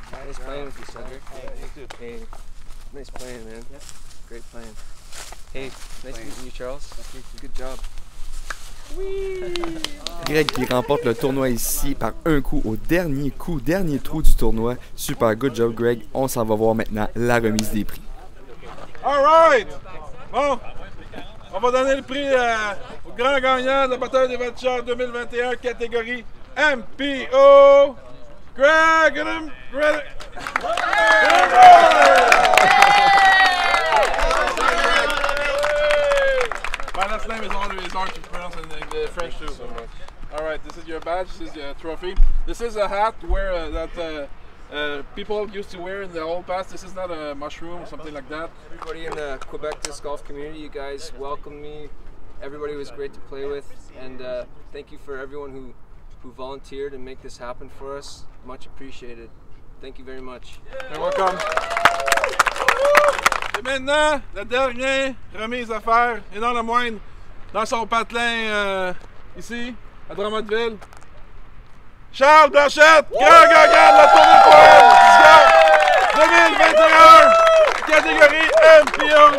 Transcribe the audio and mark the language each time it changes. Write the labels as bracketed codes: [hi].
[en] Nice playing with you, Cedric. You too. Hey, nice playing, man. Yeah. Great playing. Hey, nice meeting you, Charles. Good job. [fr] Greg qui remporte le tournoi ici par un coup au dernier trou du tournoi. [en] Super, good job Greg. [fr] On s'en va voir maintenant la remise des prix. [en] Alright! [fr] Bon, on va donner le prix au grand gagnant de la bataille des voltigeurs 2021, catégorie MPO. [en] Greg, get him ready! My last name is hard to pronounce in French too. Alright, this is your badge, this is your trophy. This is a hat where people used to wear in the old past. This is not a mushroom or something like that. Everybody in the Quebec disc golf community, you guys welcomed me. Everybody was great to play with, and thank you for everyone who volunteered and make this happen for us. Much appreciated. Thank you very much. You're welcome. [fr] Et maintenant, la dernière remise à faire, et non la moindre, dans son patelin ici, à Drummondville. Charles Blanchette, grand gagnant de la tournée Disc Golf 2021, catégorie MPO.